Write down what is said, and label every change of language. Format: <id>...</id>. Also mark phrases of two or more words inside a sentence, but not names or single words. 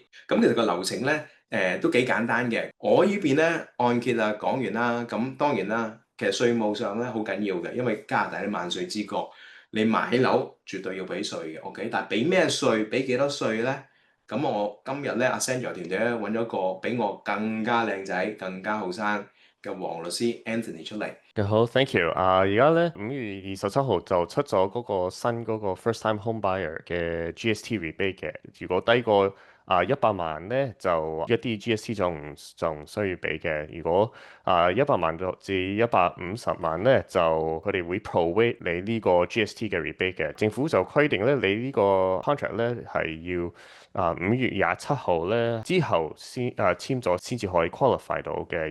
<yue>咁其實個流程咧，都幾簡單嘅。我呢邊咧按揭啊講完啦，咁當然啦，其實稅務上咧好緊要嘅，因為加拿大啲萬稅之國。你買樓絕對要俾稅嘅，OK？但係俾咩稅？俾幾多稅咧？咁我今日咧，阿 Sandra 團隊咧揾咗個比我更加靚仔、更加後生嘅黃律師 Anthony 出嚟。</yue> <en>好 ，thank you。</en> <yue>而家咧5月27號就出咗嗰個新嗰個</yue> <en>first time home buyer</en> <yue>嘅</yue> <en>GST rebate</en> <yue>嘅，如果低過 100萬咧就一啲 GST 就唔需要俾嘅。如果100萬至150萬咧，就佢哋會 prorate 你呢個 GST 嘅 rebate 嘅。政府就規定咧，你呢個 contract 咧係要5月27號咧之後簽咗先至可以 qualify 到嘅。</yue>